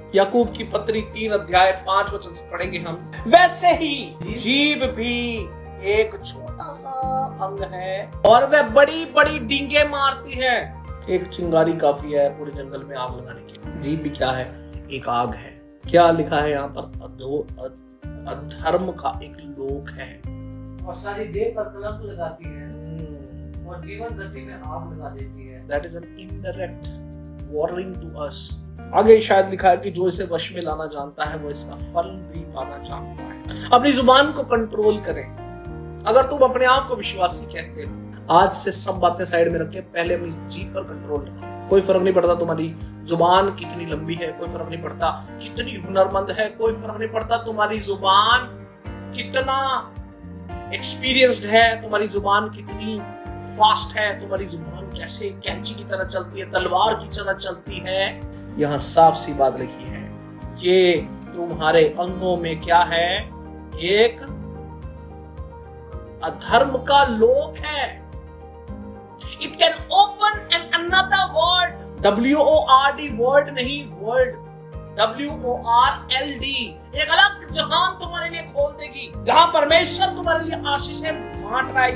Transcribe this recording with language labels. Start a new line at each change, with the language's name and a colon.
Hindi: याकूब की पत्री 3 अध्याय 5 वचन से पढ़ेंगे हम। वैसे ही जीभ भी एक छोटा सा अंग है और वह बड़ी बड़ी डींगे मारती है। एक चिंगारी काफी है पूरे जंगल में आग लगाने की। जीभ भी क्या है? एक आग है। क्या लिखा है यहाँ पर? अधर्म का एक लोक है और सारी देह पर कलंक लगाती है और जीवन गति में आग लगा देती है।
English: That is an indirect warning to us.
Hindi: आगे शायद लिखा है कि जो इसे वश में लाना जानता है वो इसका फल भी पाना चाहता है। अपनी जुबान को कंट्रोल करें। अगर तुम अपने आप को विश्वासी कहते हो, आज से सब बातें साइड में रखें, पहले अपनी जीभ पर कंट्रोल रखो। कोई फर्क नहीं पड़ता तुम्हारी जुबान कितनी लंबी है, कोई फर्क नहीं पड़ता कितनी हुनरमंद है, कोई फर्क नहीं पड़ता तुम्हारी जुबान कितना एक्सपीरियंस्ड है, तुम्हारी जुबान कितनी फास्ट है, तुम्हारी जुबान कैसे कैंची की तरह चलती है, तलवार की तरह चलती है। यहाँ साफ सी बात लिखी है, ये तुम्हारे अंगों में क्या है? एक अधर्म का लोक है।
English: It can open another world.
Hindi: WORD word नहीं, वर्ड WORLD, एक अलग जहान तुम्हारे लिए खोल देगी, जहां परमेश्वर तुम्हारे लिए आशीषें बांट रहा है।